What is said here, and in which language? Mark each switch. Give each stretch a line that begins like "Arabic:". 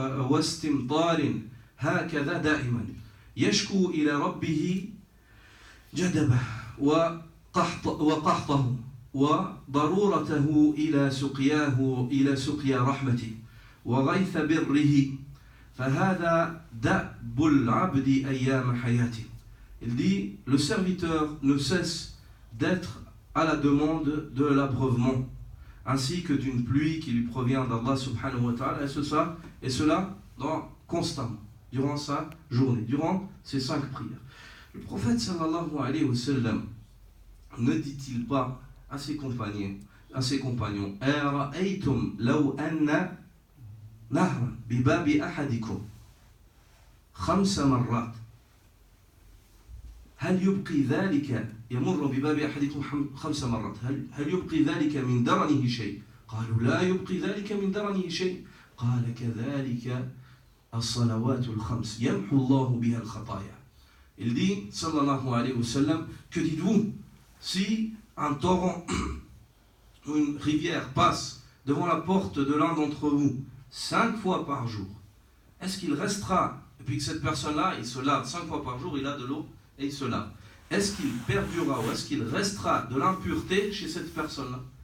Arabic: وَاسْتِمْطَارٍ هَكَذَا دَائِمًا يَشْكُو إِلَى رَبِّهِ جَدَبَهُ وقحطه وضرورته إلى سقيا رحمته وغيث بره فهذا دأب العبد أيام حياته.
French: Il dit, le serviteur ne cesse d'être à la demande de l'abreuvement ainsi que d'une pluie qui lui provient d'Allah subhanahu wa ta'ala, et cela constamment durant sa journée, durant ses 5 prières. Le prophète sallallahu alayhi wa sallam ne dit-il pas à ses compagnons
Arabic: أَرَأَيْتُمْ لَوْ أَنَّ نَهْرًا بِبَابِ أَحَدِكُمْ 5 مرات هل يبقي ذلك يمر بباب أحدكم 5 مرات هل يبقي ذلك من درنه شيء؟ قالوا لا يبقي ذلك من درنه شيء. قال كذلك الصلوات الخمس يمحو الله بها الخطايا.
French: Il dit,
Arabic: sallallahu alayhi wa sallam,
French: que dites-vous si un torrent ou une rivière passe devant la porte de l'un d'entre vous 5 fois par jour, est-ce qu'il restera, et puis que cette personne-là, il se lave 5 fois par jour, il a de l'eau et il se lave, est-ce qu'il perdurera ou est-ce qu'il restera de l'impureté chez cette personne-là?